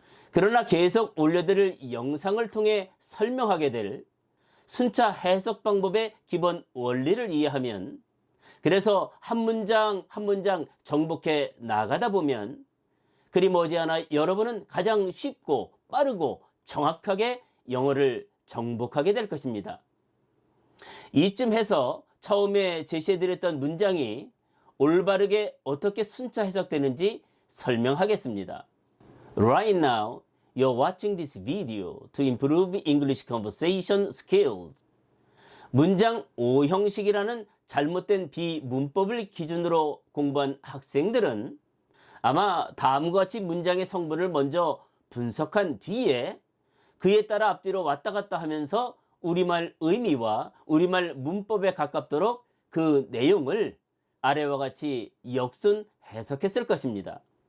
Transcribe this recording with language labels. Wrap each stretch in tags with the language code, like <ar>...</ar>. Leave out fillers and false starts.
<ko>그러나 계속 올려드릴 영상을 통해 설명하게 될 순차 해석 방법의 기본 원리를 이해하면, 그래서 한 문장 한 문장 정복해 나가다 보면 그리 머지않아 여러분은 가장 쉽고 빠르고 정확하게 영어를 정복하게 될 것입니다. 이쯤 해서 처음에 제시해드렸던 문장이 올바르게 어떻게 순차 해석되는지 설명하겠습니다.</ko> <en>Right now, you're watching this video to improve English conversation skills.</en> <ko>문장 오형식이라는 잘못된 비문법을 기준으로 공부한 학생들은 아마 다음과 같이 문장의 성분을 먼저 분석한 뒤에 그에 따라 앞뒤로 왔다 갔다 하면서 우리말 의미와 우리말 문법에 가깝도록 그 내용을 아래와 같이 역순 해석했을 것입니다.</ko>